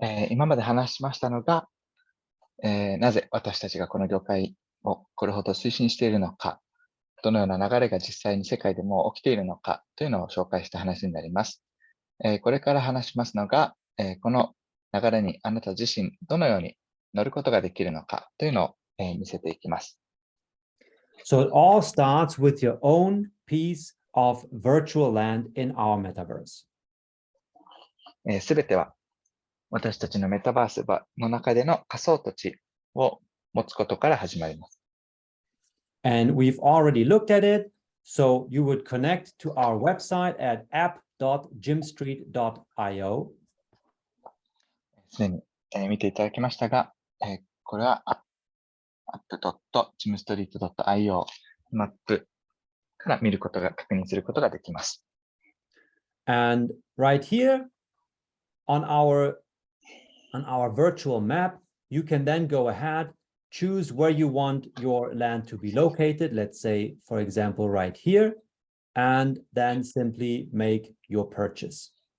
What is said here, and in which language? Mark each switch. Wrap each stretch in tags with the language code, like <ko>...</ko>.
<ja>今まで話しましたのが、なぜ私たちがこの業界をこれほど推進しているのか、どのような流れが実際に世界でも起きているのかというのを紹介した話になります。これから話しますのが、この流れにあなた自身どのように乗ることができるのかというのを、見せていきます。</ja> <en>So it all starts with your own piece of virtual land in our metaverse.</en> <ja>すべては私たちのメタバースの中での仮想土地を持つことから始まります。</ja> <en>And we've already looked at it. So you would connect to our website at app.gymstreet.io.</en> <ja>すでに、見ていただきましたが、これは app.gymstreet.io マップから見ることが確認することができます。</ja> <en>And right here on our virtual map, you can then go ahead, choose where you want your land to be located. Let's say, for example, right here, and then simply make your purchase.</en>